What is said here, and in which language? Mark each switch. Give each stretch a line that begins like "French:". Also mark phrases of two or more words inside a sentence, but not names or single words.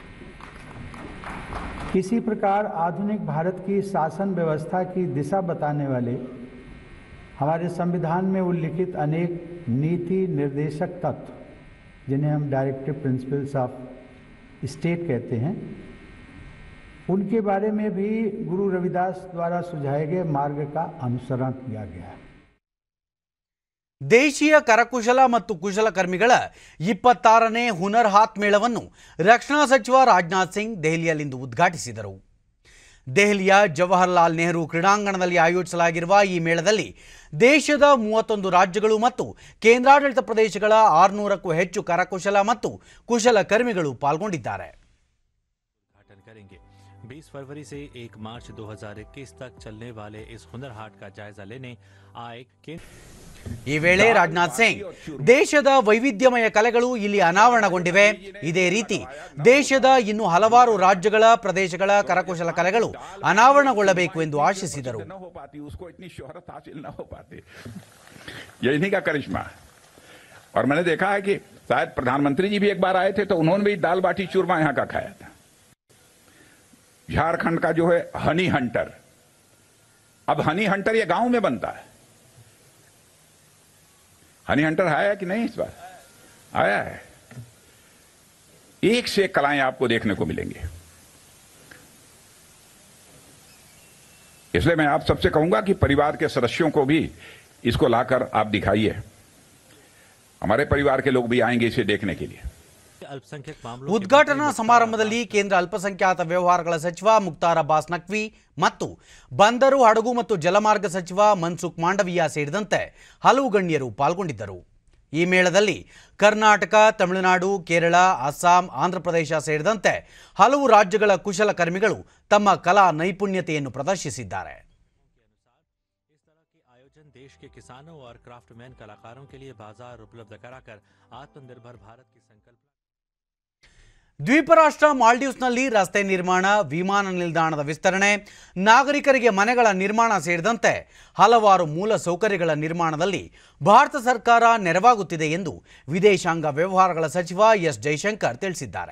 Hindi: इसी प्रकार आधुनिक भारत की शासन व्यवस्था की दिशा बताने वाले हमारे संविधान में उल्लिखित अनेक नीति निर्देशक तत्व, जिन्हें हम
English: directive principles of state
Hindi: कहते हैं, उनके बारे में भी गुरु रविदास द्वारा सुझाए गए मार्ग का अनुसरण किया गया है.
Kannada: ದೇಶೀಯ ಕರಕುಶಲ ಮತ್ತು ಕುಶಲಕರ್ಮಿಗಳ 26ನೇ ಹುನರ್ ಹಾತ್ ಮೇಳವನ್ನು ರಕ್ಷಣಾ ಸಚಿವ ರಾಜನಾಥ್ ಸಿಂಗ್ ದೆಹಲಿಯಲ್ಲಿಂದು ಉದ್ಘಾಟಿಸಿದರು. ದೆಹಲಿಯ ಜವಾಹರಲಾಲ್ ನೆಹರು ಕ್ರೀಡಾಂಗಣದಲ್ಲಿ ಆಯೋಜಿಸಲಾಗಿರುವ ಈ ಮೇಳದಲ್ಲಿ ದೇಶದ 31 ರಾಜ್ಯಗಳು ಮತ್ತು ಕೇಂದ್ರಾಡಳಿತ ಪ್ರದೇಶಗಳ 600ಕ್ಕೂ ಹೆಚ್ಚು ಕರಕುಶಲ ಮತ್ತು ಕುಶಲಕರ್ಮಿಗಳು ಪಾಲ್ಗೊಂಡಿದ್ದಾರೆ.
Hindi: 20 फरवरी से 1 मार्च 2021 तक चलने वाले इस हुनर हाट का जायजा लेने आए
Kannada: ಈ ವೇಳೆ ರಾಜನಾಥ್ ಸಿಂಗ್ ದೇಶದ ವೈವಿಧ್ಯಮಯ ಕಲೆಗಳು ಇಲ್ಲಿ ಅನಾವರಣಗೊಂಡಿವೆ. ಇದೇ ರೀತಿ ದೇಶದ ಇನ್ನು ಹಲವಾರು ರಾಜ್ಯಗಳ ಪ್ರದೇಶಗಳ ಕರಕುಶಲ ಕಲೆಗಳು ಅನಾವರಣಗೊಳ್ಳಬೇಕು ಎಂದು ಆಶಿಸಿದರು.
Hindi: यही का करिश्मा और मैंने देखा है कि शायद प्रधानमंत्री जी भी एक बार आए थे तो उन्होंने भी दाल बाटी चूरमा यहां का खाया था. झारखंड का जो है
English: honey hunter,
Hindi: अब
English: honey hunter
Hindi: ये गांव में बनता है.
English: honey hunter
Hindi: आया कि नहीं? इस बार आया है. एक से एक कलाएं आपको देखने को मिलेंगे. इसलिए मैं आप सबसे कहूंगा कि परिवार के सदस्यों को भी इसको लाकर आप दिखाइए. हमारे परिवार के लोग भी आएंगे इसे देखने के लिए.
Kannada: ಉದ್ಘಾಟನಾ ಸಮಾರಂಭದಲ್ಲಿ ಕೇಂದ್ರ ಅಲ್ಪಸಂಖ್ಯಾತ ವ್ಯವಹಾರಗಳ ಸಚಿವ ಮುಖ್ತಾರ್ ಅಬ್ಬಾಸ್ ನಖ್ವಿ ಮತ್ತು ಬಂದರು, ಹಡಗು ಮತ್ತು ಜಲಮಾರ್ಗ ಸಚಿವ ಮನ್ಸುಖ್ ಮಾಂಡವಿಯಾ ಸೇರಿದಂತೆ ಹಲವು ಗಣ್ಯರು ಪಾಲ್ಗೊಂಡಿದ್ದರು. ಈ ಮೇಳದಲ್ಲಿ ಕರ್ನಾಟಕ, ತಮಿಳುನಾಡು, ಕೇರಳ, ಅಸ್ಸಾಂ, ಆಂಧ್ರಪ್ರದೇಶ ಸೇರಿದಂತೆ ಹಲವು ರಾಜ್ಯಗಳ ಕುಶಲಕರ್ಮಿಗಳು ತಮ್ಮ ಕಲಾ ನೈಪುಣ್ಯತೆಯನ್ನು ಪ್ರದರ್ಶಿಸಿದ್ದಾರೆ.
Hindi: देश के किसानों और क्राफ्टमैन कलाकारों के लिए बाजार उपलब्ध कराकर आत्मनिर्भर भारत की संकल्प.
Kannada: ದ್ವೀಪ ರಾಷ್ಟ್ರ ಮಾಲ್ಡೀವ್ಸ್ನಲ್ಲಿ ರಸ್ತೆ ನಿರ್ಮಾಣ, ವಿಮಾನ ನಿಲ್ದಾಣದ ವಿಸ್ತರಣೆ, ನಾಗರಿಕರಿಗೆ ಮನೆಗಳ ನಿರ್ಮಾಣ ಸೇರಿದಂತೆ ಹಲವಾರು ಮೂಲ ಸೌಕರ್ಯಗಳ ನಿರ್ಮಾಣದಲ್ಲಿ ಭಾರತ ಸರ್ಕಾರ ನೆರವಾಗುತ್ತಿದೆ ಎಂದು ವಿದೇಶಾಂಗ ವ್ಯವಹಾರಗಳ ಸಚಿವ ಎಸ್ ಜೈಶಂಕರ್ ತಿಳಿಸಿದ್ದಾರೆ.